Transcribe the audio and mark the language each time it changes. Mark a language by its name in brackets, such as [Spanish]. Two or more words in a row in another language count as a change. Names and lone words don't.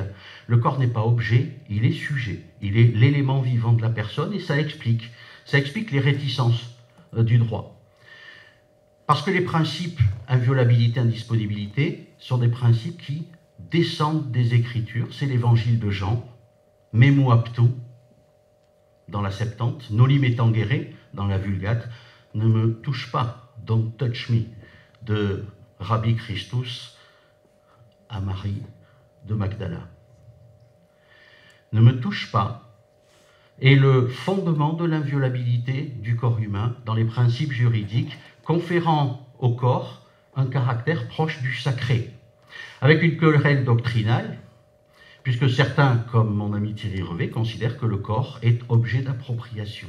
[French] Le corps n'est pas objet, il est sujet, il est l'élément vivant de la personne, et ça explique les réticences du droit. Parce que les principes inviolabilité, indisponibilité sont des principes qui descendent des Écritures. C'est l'évangile de Jean, [Greek] Μή μου ἅπτου [French] dans la Septante, [Latin] Noli me tangere [French] dans la Vulgate, ne me touche pas, [English] don't touch me, [French] de Rabbi Christus à Marie de Magdala. Ne me touche pas est le fondement de l'inviolabilité du corps humain dans les principes juridiques, conférant au corps un caractère proche du sacré, avec une querelle doctrinale, puisque certains, comme mon ami Thierry Revet, considèrent que le corps est objet d'appropriation.